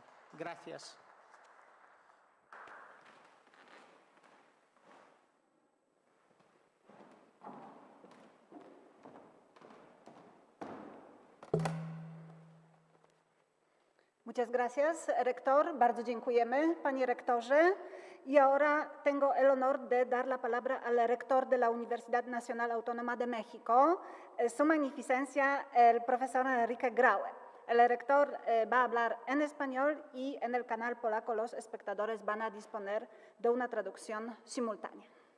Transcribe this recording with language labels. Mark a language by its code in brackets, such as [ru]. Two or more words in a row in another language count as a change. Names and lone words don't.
[es] Gracias. Muchas gracias, rector. [pl] Bardzo dziękujemy, panie rektorze. [es] Y ahora tengo el honor de dar la palabra al rector de la Universidad Nacional Autónoma de México, su magnificencia, el profesor Enrique Graue. El rector va a hablar en español y en el canal polaco los espectadores van a disponer de una traducción simultánea.